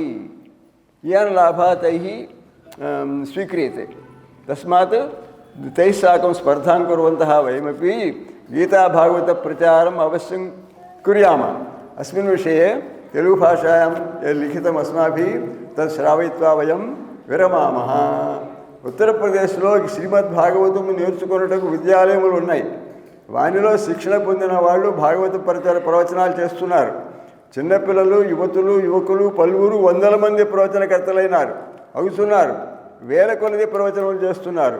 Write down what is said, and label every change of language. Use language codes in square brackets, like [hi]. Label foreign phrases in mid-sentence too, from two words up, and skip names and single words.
[sa] इयं लाभः तैः स्वीक्रियते. तस्मात् तैः साकं स्पर्धां कुर्वन्तः वयमपि गीताभागवतप्रचारम् अवश्यं कुर्यामः. अस्मिन् विषये तेलुगुभाषायां लिखितम् अस्माभिः तत् श्रावयित्वा वयं विरमामः. [te] ఉత్తరప్రదేశ్లో శ్రీమద్భాగవతం నేర్చుకున్నట్టుకు విద్యాలయములు ఉన్నాయి. వానిలో శిక్షణ పొందిన వాళ్ళు భాగవత ప్రవచనాలు చేస్తున్నారు. చిన్నపిల్లలు, యువకులు పలువురు వందల మంది ప్రవచనకర్తలైనారు అవుతున్నారు. వేల కొలది ప్రవచనాలు చేస్తున్నారు.